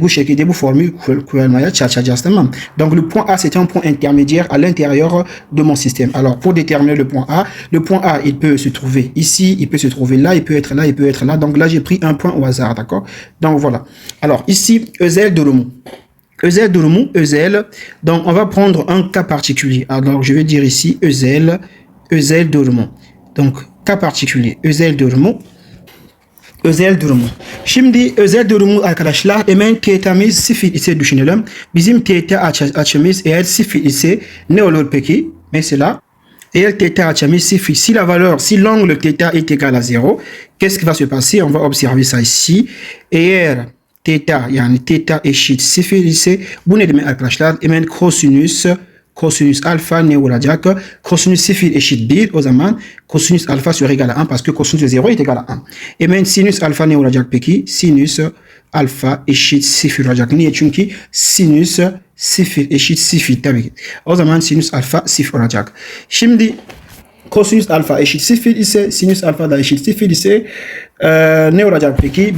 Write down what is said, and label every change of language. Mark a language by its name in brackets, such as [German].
[Turkish] Bu şekilde bu formülü kullanmaya çalışacağız. Tamam. [French] Donc le point A c'est un point intermédiaire à l'intérieur de mon système. Alors pour déterminer le point A il peut se trouver ici, il peut se trouver là, il peut être là, il peut être là. Donc là j'ai pris un point au hasard, d'accord? Donc voilà. Alors ici Ezel durumu. Ezel durumu, Ezel. Donc on va prendre un cas particulier. Alors je vais dire ici Ezel durumu. Donc cas particulier, Ezel durumu. Özel durumu. [Turkish] Şimdi özel durumu arkadaşlar hemen teta'mız 0 ise düşünelim. Bizim teta açımız eğer 0 ise ne olur peki? Mesela eğer teta açımız 0, [French] si l'angle teta est égal à 0, qu'est-ce qui va se passer? On va observer ça ici. [Turkish] Eğer teta yani teta eşit 0 ise bu ne demek arkadaşlar? Hemen cosinus alpha ne olacak? Cosinus 0 eşit 1 o zaman [French] cosinus alpha sera égal à 1 parce que cosinus de 0 est égal à 1. [Turkish] Hemen sinüs alpha ne olacak peki? Sinüs alpha eşit 0 olacak. Niye? Çünkü sinüs 0 eşit 0 tabii ki. O zaman sinüs alpha 0 olacak. Şimdi cosinus alpha eşit 0 ise sinüs alpha da eşit 0 ise ne olacak peki?